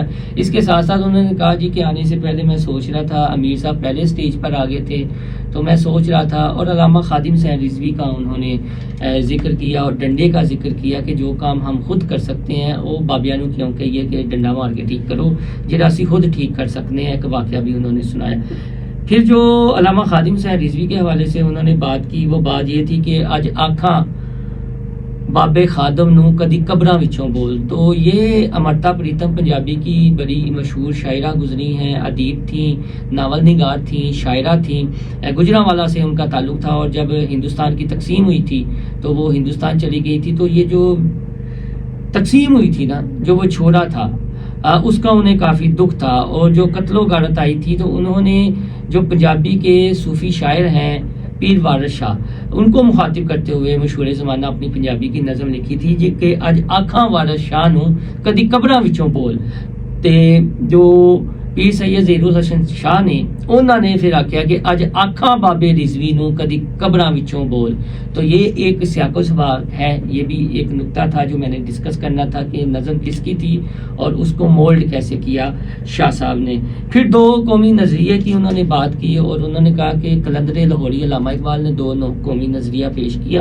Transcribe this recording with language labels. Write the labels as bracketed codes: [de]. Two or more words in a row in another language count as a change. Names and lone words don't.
[ur] اس کے ساتھ ساتھ انہوں نے کہا جی کہ آنے سے پہلے میں سوچ رہا تھا، امیر صاحب پہلے سٹیج پر آگے تھے تو میں سوچ رہا تھا، اور علامہ خادم حسین رضوی کا انہوں نے ذکر کیا اور ڈنڈے کا ذکر کیا کہ جو کام ہم خود کر سکتے ہیں وہ بابیانو کیوں کہیے کہ ڈنڈا مار کے ٹھیک کرو، [pa] جڑا اسی خود [ur] ٹھیک کر سکتے ہیں۔ ایک واقعہ بھی انہوں نے سنایا۔ پھر جو علامہ خادم حسین رضوی کے حوالے سے انہوں نے بات کی، وہ بات یہ تھی کہ [pa] اج آکھاں بابے خادم نو کدی قبراں وچوں بول. [ur] تو یہ امرتا پریتم پنجابی کی بڑی مشہور شاعرہ گزری ہیں، ادیب تھیں، ناول نگار تھیں، شاعرہ تھیں. گجرانوالا سے ان کا تعلق تھا، اور جب ہندوستان کی تقسیم ہوئی تھی تو وہ ہندوستان چلی گئی تھی. تو یہ جو تقسیم ہوئی تھی نا، جو وہ چھوڑا تھا، اس کا انہیں کافی دکھ تھا. اور جو قتل و غارت آئی تھی تو انہوں نے جو پنجابی کے صوفی شاعر ہیں پیر وارث شاہ، ان کو مخاطب کرتے ہوئے مشہور زمانہ اپنی پنجابی کی نظم لکھی تھی جی کہ [pa] اج آکھاں وارث شاہ نو کدی قبراں وچوں بول. [ur] تے جو پیر سید ظہیر الحسن شاہ نے، انہوں نے پھر آکھیا کہ [pa] اج آکھاں بابے رضوی نو کدی قبراں وچوں بول. [ur] تو یہ ایک سیاق و سباق ہے، یہ بھی ایک نکتہ تھا جو میں نے ڈسکس کرنا تھا کہ نظم کس کی تھی اور اس کو مولڈ کیسے کیا شاہ صاحب نے. پھر دو قومی نظریے کی انہوں نے بات کی، اور انہوں نے کہا کہ قلندر لاہوری علامہ اقبال نے دو قومی نظریہ پیش کیا.